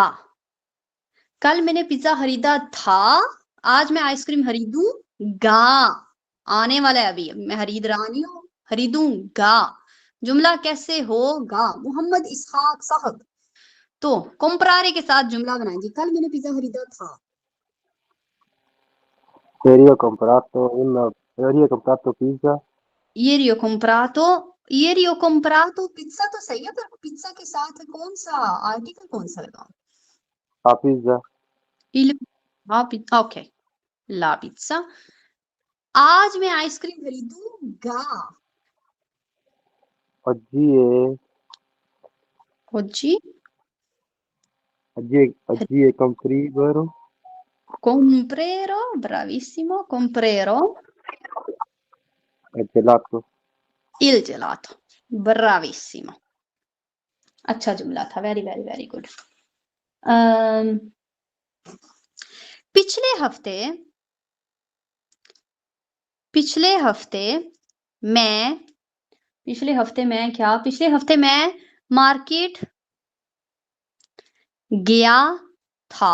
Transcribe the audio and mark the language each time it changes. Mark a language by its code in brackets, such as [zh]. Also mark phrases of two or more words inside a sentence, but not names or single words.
[hi] कल मैंने पिज्जा खरीदा था, आज मैं आइसक्रीम खरीदूंगा। आने वाला है अभी, मैं खरीद रहा नहीं हूं, खरीदूंगा। जुमला कैसे होगा? मोहम्मद इसहाक साहब, तो कंप्रारे के साथ जुमला बनाएंगे। कल मैंने पिज्जा खरीदा था, [it] Ieri ho comprato pizza. Ieri ho comprato [hi] पिज्जा तो सही है, पर पिज्जा के साथ कौन सा आर्टिकल कौन सा लगाऊं? [it] La pizza. Il ओके, la pizza. [hi] आज मैं आइसक्रीम खरीदूंगा। [it] Oggi oggi è comprerò comprerò, bravissimo, comprerò il gelato. il gelato, bravissimo। [hi] अच्छा जुमला था, [en] very very very good. [hi] पिछले हफ्ते मैं मार्केट गया था।